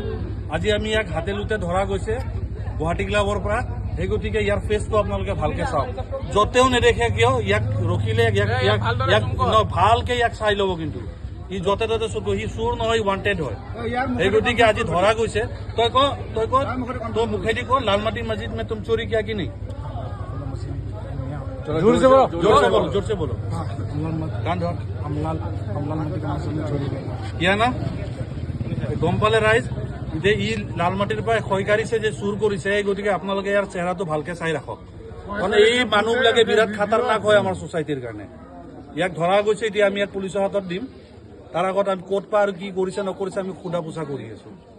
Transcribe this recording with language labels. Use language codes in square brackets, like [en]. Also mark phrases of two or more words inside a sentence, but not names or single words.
[as] আজি আমি ইয়াক হাতে লোতে ধৰা গৈছে গুৱাহাটী ক্লাবৰ পৰা। সেই গতিকে ইয়াৰ ফেচটো আপোনালোকে ভালকে চাওক, য'তেও নেদেখে কিয় ইয়াক ৰখিলে ভালকে ইয়াক চাই ল'ব। কিন্তু ই য'তে ত'তে চুৰ, সি চুৰ নহয়, ৱান্টেড হয়। সেই গতিকে আজি ধৰা গৈছে। তই তোৰ মুখেদি ক লালমাটি মছজিদ [hi] में तुम चोरी किया कि नहीं? जोर से बोलो। कान धर किया ना [as] গম পালে ৰাইজ যে ই লালমাটিৰ পৰা খৈকাৰিছে যে চুৰ কৰিছে। এই গতিকে আপোনালোকে ইয়াৰ চেহেৰাটো ভালকে চাই ৰাখক, কাৰণ এই মানুহবিলাকে বিৰাট খাতাৰনাক হয় আমাৰ ছ'চাইটিৰ কাৰণে। ইয়াক ধৰা গৈছে, এতিয়া আমি ইয়াক পুলিচৰ হাতত দিম। তাৰ আগত আমি ক'ত পা আৰু কি কৰিছে নকৰিছে আমি সোধা পোছা কৰি আছো।